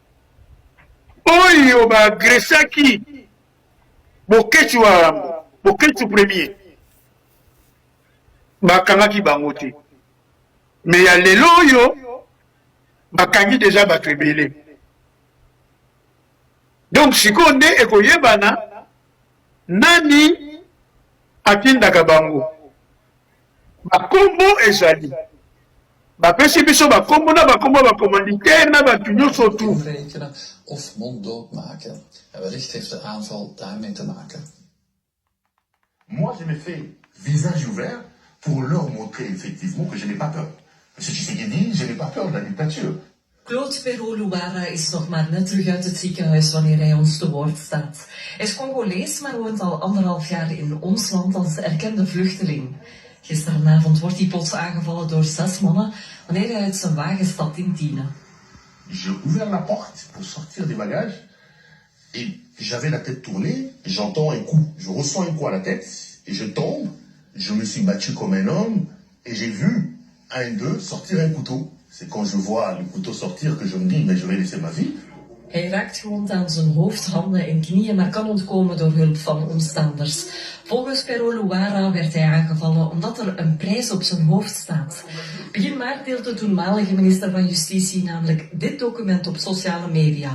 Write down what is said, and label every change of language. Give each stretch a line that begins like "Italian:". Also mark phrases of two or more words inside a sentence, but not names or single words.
Lingala: oyo baagresaki Boketu premier bakangaki bango te mais ya lelo oyo bakangi déjà bato ebele donc sikoyo nde ekoyebana nani atindaka bango bakombo ezali bapesi biso bakombo na bakombo bacommanditaire na bato nyonso tu
Dutch: of monddood maken. En wellicht heeft de aanval daarmee te maken.
French: Moi, je me fais visage ouvert pour leur montrer effectivement que je n'ai pas peur. Monsieur Tshisekedi, je n'ai pas peur de la dictature.
Dutch: Claude Pero Luara is nog maar net terug uit het ziekenhuis wanneer hij ons te woord staat. Hij is Congolees, maar woont al 1,5 jaar in ons land als erkende vluchteling. Gisteravond wordt hij plots aangevallen door 6 mannen wanneer hij uit zijn wagen stapt in Tiene.
French: J'ai ouvert la porte pour sortir des bagages et j'avais la tête tournée, j'entends un coup, je ressens un coup à la tête et je tombe, je me suis battu comme un homme et j'ai vu un d'eux sortir un couteau. C'est quand je vois le couteau sortir que je me dis, mais je vais laisser ma vie.
Dutch: Hij raakt gewond aan zijn hoofd, handen en knieën, maar kan ontkomen door hulp van omstanders. Volgens Pero Luara werd hij aangevallen omdat er een prijs op zijn hoofd staat. Begin maart deelt de toenmalige minister van Justitie namelijk dit document op sociale media.